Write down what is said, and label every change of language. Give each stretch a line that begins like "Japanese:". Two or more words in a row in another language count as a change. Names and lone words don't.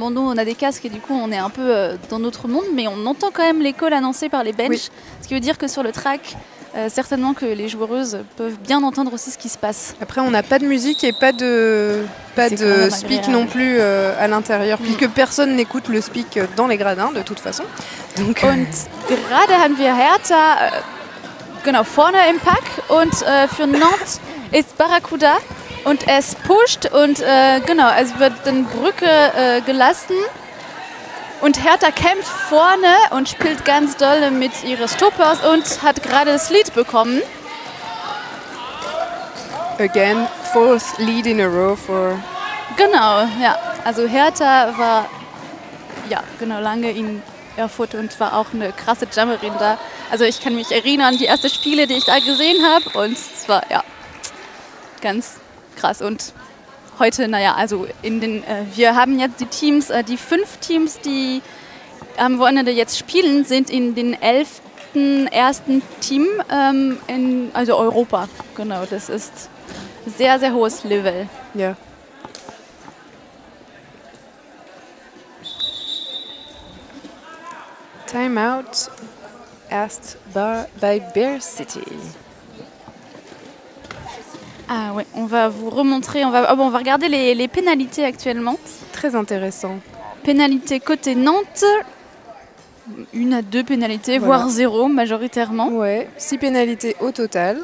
French: Bon, nous, on a des casques et du coup, on est un peu dans notre monde, mais on entend quand même les calls annoncés par les benches. Oui. Ce qui veut dire que sur le track, certainement que les joueuses peuvent bien entendre aussi ce qui se passe. Après, on n'a pas de musique et pas de speak non plus à l'intérieur, puisque personne n'écoute le speak dans les gradins, de toute façon. Donc,
German: und gerade haben wir Hertha genau vorne im Pack und für Nantes ist Barracuda. Und es pusht und genau, es wird dann Brücke gelassen. Und Hertha kämpft vorne und spielt ganz doll mit ihren Stoppers und hat gerade das Lead bekommen.
English: Again, fourth lead in a row for...
German: Genau, ja. Also Hertha war lange in Erfurt und war auch eine krasse Jammerin da. Also ich kann mich erinnern an die ersten Spiele, die ich da gesehen habe. Und es war ganz krass. Und heute, also wir haben jetzt die Teams, die 5 Teams, die am Wochenende jetzt spielen, sind in den 11. ersten Team also Europa. Genau, das ist sehr, sehr hohes Level. Ja. Timeout erst bei Bear City.
French: Ah ouais, on va vous remontrer, on va regarder les pénalités actuellement. Très intéressant. Pénalité côté Nantes, 1 à 2 pénalités, voire 0 majoritairement. Ouais, 6 pénalités au total.